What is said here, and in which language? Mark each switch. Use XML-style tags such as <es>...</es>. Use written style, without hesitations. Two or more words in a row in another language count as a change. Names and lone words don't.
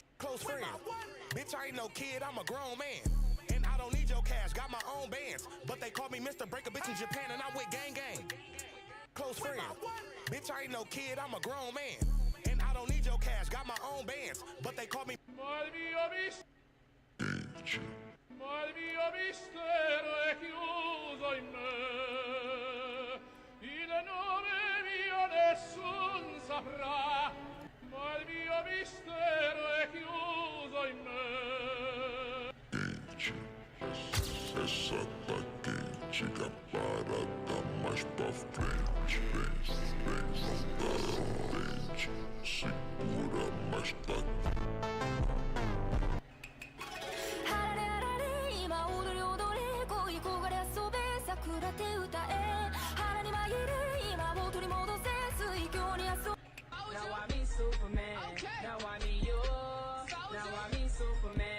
<en>Close friend. Bitch, I ain't no kid, I'm a grown man. And I don't need your cash, got my own bands. But they call me Mr. Break a Bitch in Japan, and I'm with gang gang. Close friend. Bitch, I ain't no kid, I'm a grown man. And I don't need your cash, got my own bands. But they call me.</en> <it>Ma il mio mistero è chiuso in me, il nome mio nessun saprà, ma il mio mistero è chiuso in me.</it> <pt>Essa tá quente, a parada mais pra frente. Vem, não dá frente, segura, mas tá.</pt> <en>Now I mean Superman. Now I mean you. Now I mean Superman.</en>